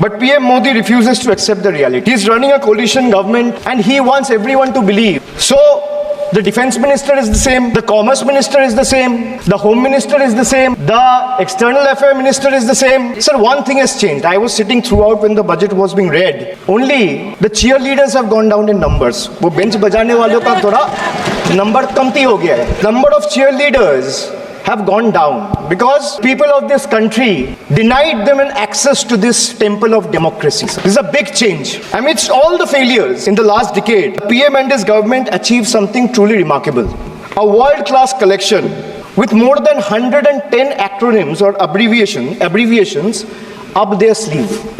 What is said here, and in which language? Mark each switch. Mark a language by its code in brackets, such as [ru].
[en] But PM Modi refuses to accept the reality. He is running a coalition government and he wants everyone to believe. So, the Defense Minister is the same, the Commerce Minister is the same, the Home Minister is the same, the External Affairs Minister is the same. Sir, one thing has changed. I was sitting throughout when the budget was being read. Only the cheerleaders have gone down in numbers. [hi] वो bench बजाने वालों का थोड़ा number कमती हो गया है. [en] Number of cheerleaders have gone down because people of this country denied them an access to this temple of democracy. This is a big change. Amidst all the failures in the last decade, PM and his government achieved something truly remarkable. A world-class collection with more than 110 acronyms or abbreviations up their sleeve.